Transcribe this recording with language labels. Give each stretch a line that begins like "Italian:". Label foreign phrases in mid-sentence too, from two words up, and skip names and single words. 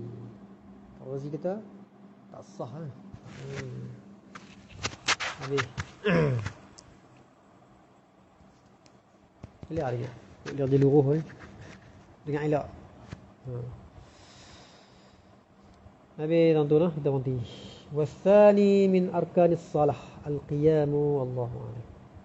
Malay: Razi kita tak sah lah. Habis. Lihat dia. Lihat dia luruh dengan elok. Habis tuan-tuan, kita berhenti.
Arabic: Wasani min arkanis salah al-qiyamu wallahu a'lam.